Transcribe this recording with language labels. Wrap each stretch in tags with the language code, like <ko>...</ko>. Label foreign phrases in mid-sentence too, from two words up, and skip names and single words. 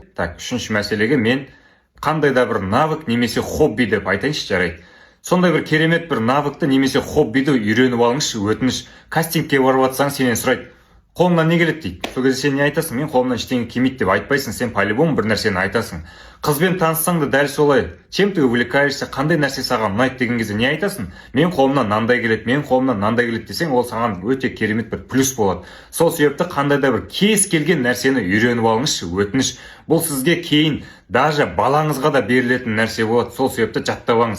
<kk>Үшінші мәселеге мен қандай да бір навык немесе хобби деп айтайыншы, жарайды. Сондай бір керемет бір навыкты немесе хоббиді үйреніп алыңызшы, өтініш. Кастингке барып атсаң, сенен сұрайды: қолымнан не келеді дейді. Сол кезде сен не айтасың? Мен қолымнан ештеңе келмейді деп айтпайсың, сен по-любому бір нәрсені айтасың. Қызбен таныссаң да дәл солай.</kk> <ru>Чем ты увлекаешься,</ru> <kk>қандай нәрсе саған ұнайды деген кезде не айтасың? Мен қолымнан мынандай келеді, мен қолымнан мынандай келеді десең, ол саған өте керемет бір плюс болады. Сол себепті қандай да бір кез келген нәрсені үйреніп алыңызшы, өтініш. Бұл сізге кейін даже балаңызға да берілетін нәрсе болады. Сол себепті жаттап алыңыз.</kk>